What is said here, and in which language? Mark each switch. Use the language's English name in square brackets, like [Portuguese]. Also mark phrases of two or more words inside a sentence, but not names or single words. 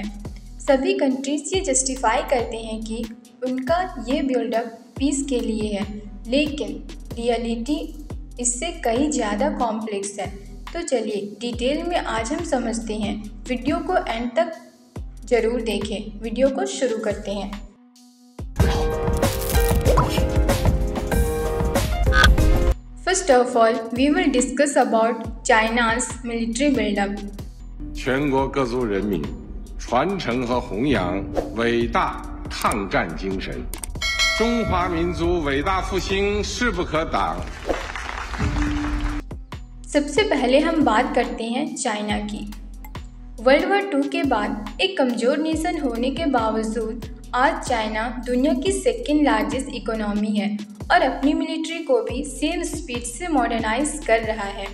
[Hindi] सभी कंट्रीज ये जस्टिफाई करते हैं कि उनका ये बिल्डअप पीस के लिए है, लेकिन रियलिटी इससे कहीं ज़्यादा कॉम्प्लेक्स है। तो चलिए डिटेल में आज हम समझते हैं। वीडियो को एंड तक ज़रूर देखें। वीडियो को शुरू करते हैं। [English] first of all we will discuss about China's military buildup. [Chinese] 全国各族人民传承和弘扬伟大抗战精神，中华民族伟大复兴势不可挡。 [Hindi] सबसे पहले हम बात करते हैं चाइना की। वर्ल्ड वॉर 2 के बाद एक कमज़ोर नेशन होने के बावजूद आज चाइना दुनिया की [English] second largest economy [Hindi] है और अपनी मिलिट्री को भी [English] same speed [Hindi] से मॉडर्नाइज कर रहा है।